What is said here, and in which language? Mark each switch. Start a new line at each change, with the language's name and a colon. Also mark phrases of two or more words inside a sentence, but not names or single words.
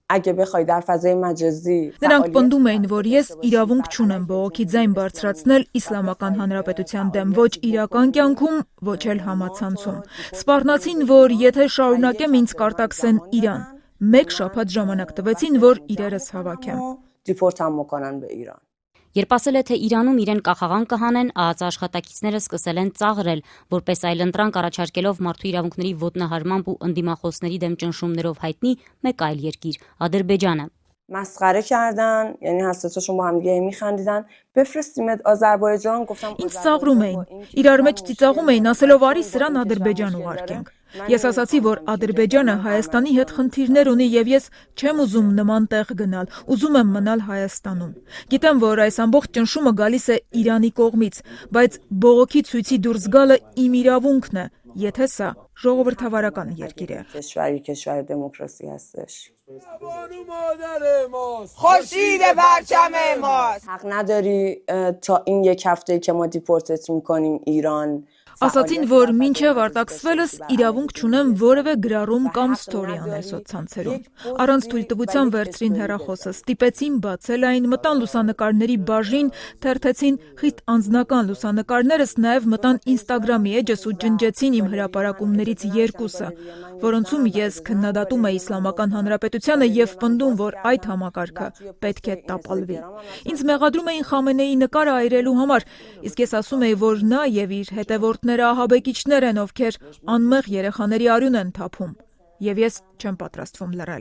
Armenian: Նրանք պնդում էին, որ ես իրավունք չունեմ բողոքի ձայն բարձրացնել Իսլամական Հանրապետության դեմ ոչ իրական կյանքում, ոչ էլ համացանցում։ Սպառնացին, որ եթե շարունակեմ ինձ կարտաքսեն Իրան։ 1 շաբաթ ժամանակ տվեցին, որ իրերս հավաքեմ։ Երբ ասել է, թե Իրանում իրեն կախաղան կհանեն, ԱԱԾ աշխատակիցները սկսել են ծաղրել, որպես այլընտրանք առաջարկելով մարդու իրավունքների ոտնահարմամբ ու ընդդիմախոսների դեմ ճնշումներով հայտնի մեկ այլ երկիր՝ Ադրբեջանը։
Persian: مسخره کردن یعنی حساسشون با هم دیگه میخندیدن بفرستیمت آذربایجان گفتم
Armenian: Ինձ ծաղրում էին իրար մեջ ծիծաղում էին ասելով արի սրան Ադրբեջան ուղարկենք Ես ասացի որ Ադրբեջանը Հայաստանի հետ խնդիրներ ունի եւ ես չեմ ուզում նման տեղ գնալ ուզում եմ մնալ Հայաստանում Գիտեմ որ այս ամբողջ ճնշումը գալիս է Իրանի կողմից բայց բողոքի ցույցի դուրս գալը իմ իրավունքն է եթե սա ժողովրդավարական երկիր է
Persian: کشور دموکراسی هستش خورشید پرچم ماست حق نداری تا این 1 هفته که ما دیپورتت میکنیم ایران
Armenian: Ասացին, որ մինչև արտաքսվելս իրավունք չունեմ որևէ գրառում կամ ստորի անել սոցցանցերում։ Առանց թույլտվության վերցրին հեռախոսը, ստիպեցին բացել այն, մտան լուսանկարների բաժին, թերթեցին խիստ անձնական լուսանկարներս, նաև մտան Instagram-ի էջս ու ջնջեցին իմ հրապարակումներից 2-ը, որոնցում ես քննադատում եմ Իսլամական Հանրապետությանը եւ պնդում, որ այդ համակարգը պետք է տապալվի։ Ինձ մեղադրում էին Խամենեի նկարը այրելու համար, իսկ ես ասում եի, որ նա եւ իր հետևորդները ահաբեկիչներ են, ովքեր անմեղ երեխաների արյուն են թափում, եւ ես չեմ պատրաստվում լռել։